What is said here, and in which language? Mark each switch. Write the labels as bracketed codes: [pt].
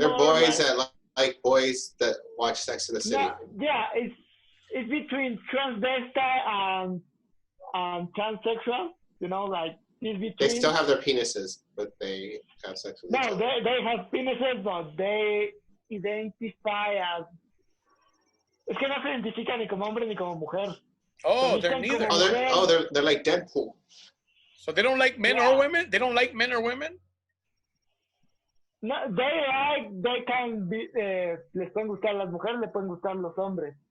[en] They're boys that like boys that watch Sex in the City. Yeah, it's between transvestite and transsexual. You know, like it's between. They still have their penises, but they have sex with each other. No, they have penises, but they identify as. [es] Es que no se identifican ni como hombre ni como mujer. [en] Oh, they're neither. They're like Deadpool. So they don't like men or women? They don't like men or women? No, they can be, [es] les pueden gustar las mujeres, les pueden gustar los hombres.